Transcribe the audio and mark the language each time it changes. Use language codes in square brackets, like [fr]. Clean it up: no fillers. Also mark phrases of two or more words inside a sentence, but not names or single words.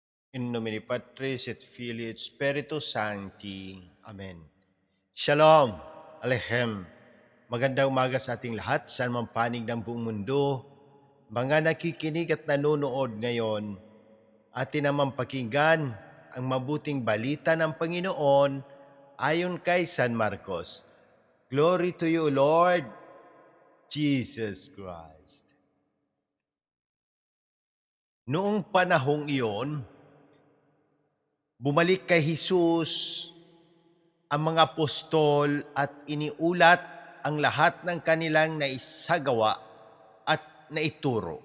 [la] In nomine Patris et Filii et Spiritus Sancti. [he] Amen. Shalom, Aleichem. [tl] Magandang umaga sa ating lahat, saan man panig ng buong mundo. Mga nakikinig at nanonood ngayon, atin naman pakinggan ang mabuting balita ng Panginoon ayon kay San Marcos. [en] Glory to you, Lord Jesus Christ. [tl] Noong panahong iyon, bumalik kay Jesus ang mga apostol at iniulat ang lahat ng kanilang naisagawa at naituro.